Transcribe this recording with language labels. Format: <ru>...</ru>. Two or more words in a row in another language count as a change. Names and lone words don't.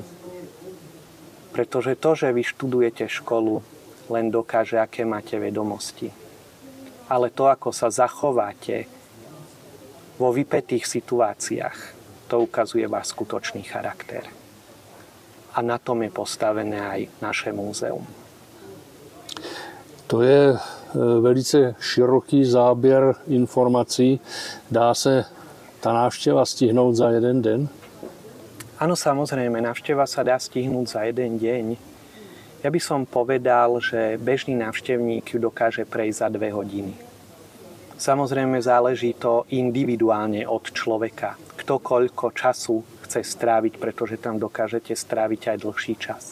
<sk>Pretože to, že vy študujete školu, len dokáže, aké máte vedomosti. Ale to, ako sa zachováte vo vypätých situáciách, to ukazuje váš skutočný charakter. A na tom je postavené aj naše múzeum.</sk> <cs>To je velice široký záběr informací. Dá se ta návštěva stihnout za jeden den?</cs> <sk>Áno, samozrejme, návšteva sa dá stihnúť za jeden deň. Ja by som povedal, že bežný návštevník ju dokáže prejsť za 2 hodiny. Samozrejme záleží to individuálne od človeka. Kto koľko času chce stráviť, pretože tam dokážete stráviť aj dlhší čas.</sk>